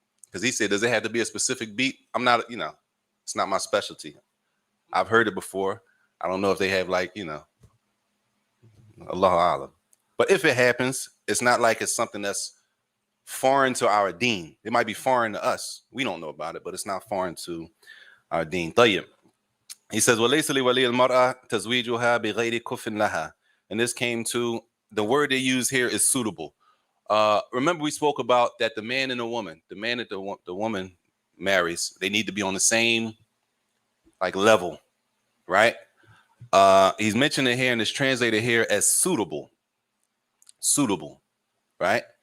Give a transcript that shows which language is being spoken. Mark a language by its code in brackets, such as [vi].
[en] Because he said, does it have to be a specific beat? I'm not, it's not my specialty. I've heard it before. I don't know if they have like, Allah Alam. But if it happens, it's not like it's something that's foreign to our deen. It might be foreign to us. We don't know about it, but it's not foreign to our deen. [ar] طيب. [en] He says, [ar] وَلَيْسَ لِوَلِيِ الْمَرْأَةِ تَزْوِيجُهَا بِغَيْرِ كُفٍ لَهَا. [en] And this came to, the word they use here is suitable. Remember we spoke about that the man and the woman, the man that the woman marries, they need to be on the same like level, right? He's mentioning here and it's translated here as suitable, right?